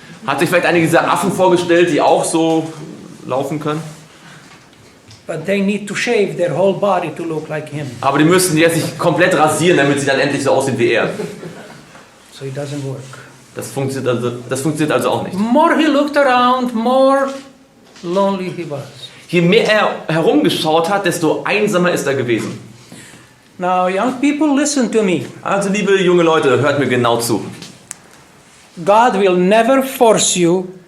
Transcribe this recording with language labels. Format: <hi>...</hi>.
<de>hat sich vielleicht einige dieser Affen vorgestellt, die auch so laufen können.</de> <en>But they need to shave their whole body to look like him.</en> <de>Aber die müssten jetzt sich komplett rasieren, damit sie dann endlich so aussehen wie er.</de> <en>So it doesn't work.</en> <de>Das funktioniert also auch nicht.</de> <en>More he looked around, more lonely he was.</en> <de>Je mehr er herumgeschaut hat, desto einsamer ist er gewesen.</de> <en>Now, young people, listen to me.</en> <de>Also liebe junge Leute, hört mir genau zu.</de> <en>God will never force you</en>